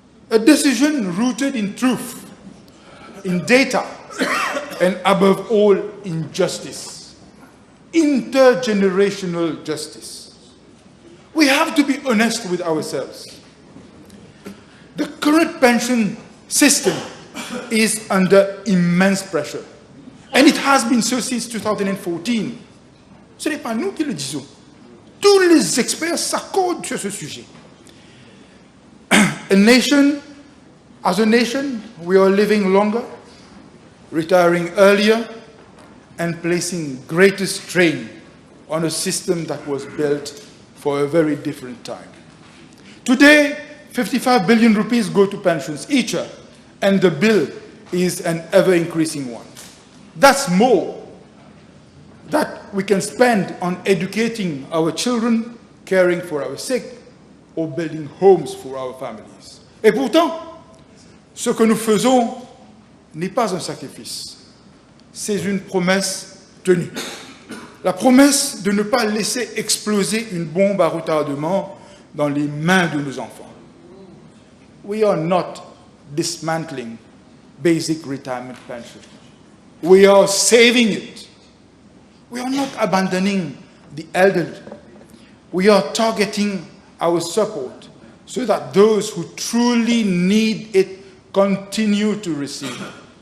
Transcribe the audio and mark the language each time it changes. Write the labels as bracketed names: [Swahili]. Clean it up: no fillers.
[English] A decision rooted in truth, in data, and above all, in justice, intergenerational justice. We have to be honest with ourselves. The current pension system is under immense pressure. And it has been so since 2014. [French] Ce n'est pas nous qui le disons. Tous les experts s'accordent sur ce sujet. [English] As a nation, we are living longer, retiring earlier, and placing greater strain on a system that was built for a very different time. Today, 55 billion rupees go to pensions each year, and the bill is an ever-increasing one. That's more that we can spend on educating our children, caring for our sick, or building homes for our families. [French] Et pourtant, ce que nous faisons n'est pas un sacrifice, c'est une promesse tenue. La promesse de ne pas laisser exploser une bombe à retardement dans les mains de nos enfants. [English] We are not dismantling basic retirement pension. We are saving it. We are not abandoning the elderly. We are targeting our support so that those who truly need it continue to receive it.